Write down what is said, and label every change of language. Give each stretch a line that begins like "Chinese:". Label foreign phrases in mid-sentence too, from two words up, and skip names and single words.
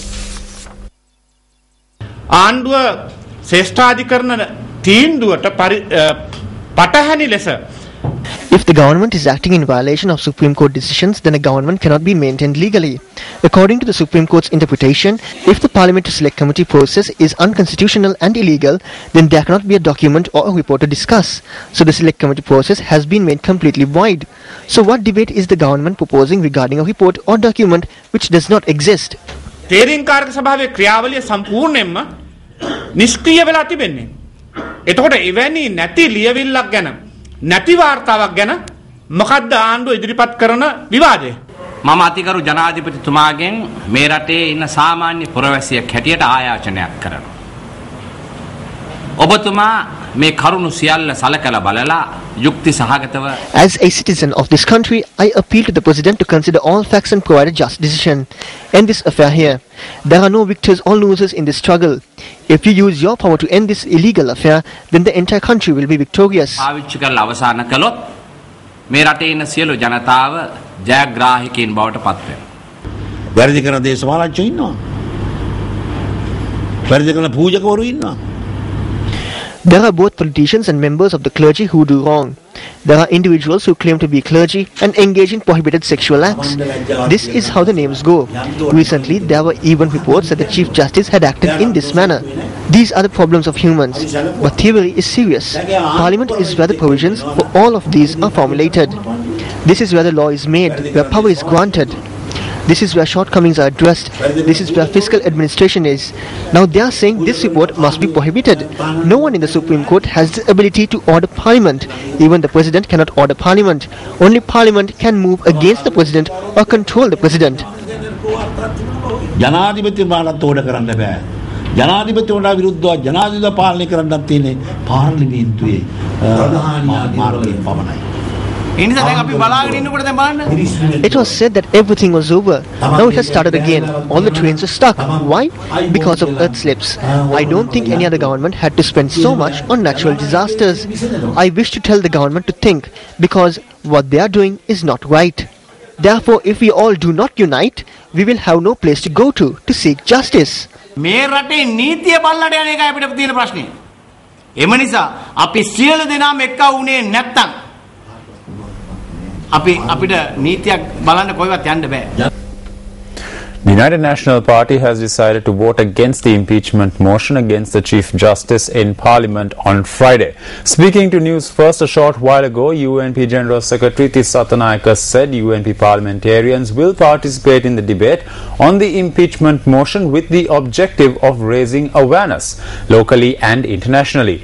Sinhala: ආණ්ඩුව ශ්‍රේෂ්ඨාධිකරණ තීන්දුවට පටහැනි ලෙස
English: If the government is acting in violation of Supreme Court decisions, then a government cannot be maintained legally. According to the Supreme Court's interpretation, if the Parliamentary Select Committee process is unconstitutional and illegal, then there cannot be a document or a report to discuss. So the Select Committee process has been made completely void. So what debate is the government proposing regarding a report or document which does not exist?
Sinhala: තේරීම්කාරක සභාවේ ක්‍රියාවලිය සම්පූර්ණයෙන්ම නිෂ්ක්‍රීය වෙලා තිබෙන්නේ. එතකොට එවැනි නැති ලියවිල්ලක් ගැන නැති වාර්තාවක් ගැන මොකද්ද ආණ්ඩුව ඉදිරිපත් කරන විවාදය? මම අතිගරු ජනාධිපතිතුමාගෙන් මේ රටේ ඉන්න සාමාන්‍ය පුරවැසියෙක් හැටියට ආයාචනයක් කරනවා. ඔබතුමා මේ කරුණු සියල්ල සලකලා බලලා යුක්ති සහගතව
English: As a citizen of this country, I appeal to the President to consider all facts and provide a just decision. End this affair here. There are no victors or losers in this struggle. If you use your power to end this illegal affair, then the entire country will be victorious.
Sinhala: පාවිච්චි කරලා අවසන් කළොත් මේ රටේ ඉන්න සියලු ජනතාව ජයග්‍රාහකයින් බවට පත් වෙනවා. වැරදි කරන දේශපාලනඥයෝ ඉන්නවා. වැරදි කරන පූජකවරු ඉන්නවා.
English: There are both politicians and members of the clergy who do wrong. There are individuals who claim to be clergy and engage in prohibited sexual acts. This is how the names go. Recently, there were even reports that the Chief Justice had acted in this manner. These are the problems of humans. But theory is serious. Parliament is where the provisions for all of these are formulated. This is where the law is made, where power is granted. This is where shortcomings are addressed. This is where fiscal administration is. Now they are saying this report must be prohibited. No one in the Supreme Court has the ability to order Parliament. Even the President cannot order Parliament. Only Parliament can move against the President or control the President.
Sinhala: ජනාධිපතිතුමාට ඕඩ කරන්න බෑ. ජනාධිපතිතුමාට විරුද්ධව ජනාධිපති පාලනය කරන්නත් තියෙන්නේ පාර්ලිමේන්තුවේ මාර්ගයෙන් පමණයි.
English: It was said that everything was over. Now it has started again. All the trains are stuck. Why? Because of earth slips. I don't think any other government had to spend so much on natural disasters. I wish to tell the government to think, because what they are doing is not right. Therefore, if we all do not unite, we will have no place to go to seek justice.
Sinhala: මේ රටේ නීතිය බලන්නට යන එකයි අපිට තියෙන ප්‍රශ්නේ. එම නිසා අපි සියලු දෙනාම එක්ක වුණේ නැත්තම් අපිට නීතියක් බලන්න කොයිවත් යන්න බෑ.
English: The United National Party has decided to vote against the impeachment motion against the Chief Justice in Parliament on Friday. Speaking to News First a short while ago, UNP General Secretary Sathanayake said UNP parliamentarians will participate in the debate on the impeachment motion with the objective of raising awareness locally and internationally.